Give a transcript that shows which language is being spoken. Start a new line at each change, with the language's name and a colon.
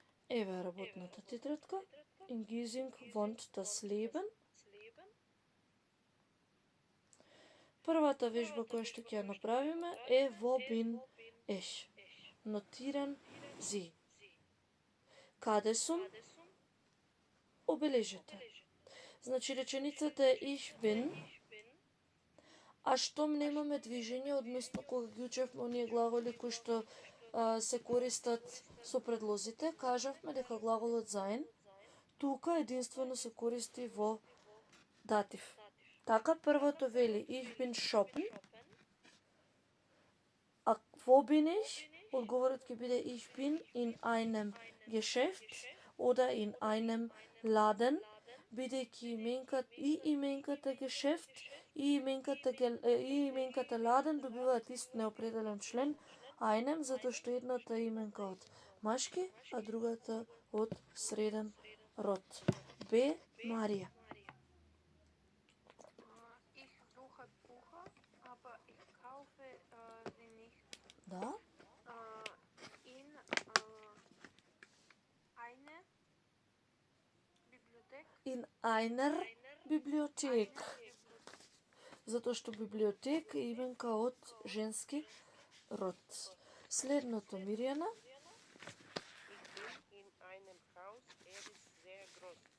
Macedonian: Еве работната тетрадка.
German: In Giesing wohnt das Leben.
Macedonian: Првата вежба која што ќе ја направиме е
German: wo bin ich. Notieren Sie.
Macedonian: Каде сум? Обележете. Значи, реченицата е
German: ich bin,
Macedonian: а штом немаме движење, односно кога ги учевме оние глаголи кои што се користат со предлозите, кажавме дека глаголот sein тука единствено се користи во датив. Така, првото вели
German: ich bin shoppen, а wo bin ich?
Macedonian: Одговорот ќе биде
German: ich bin in einem Geschäft oder in einem Laden,
Macedonian: бидејќи именката Geschäft и именката Laden добиваат ист неопределен член, einem, затоа што едната е именка од машки, а другата од среден род. Б. Марија.
German: Ich suche Bücher, aber ich kaufe sie nicht.
Macedonian: Да?
German: In eine Bibliothek. In einer Bibliothek.
Macedonian: Затоа што библиотек е именка од женски род. Следното, Мирјана.
German: Ich bin in einem Haus, ist sehr groß.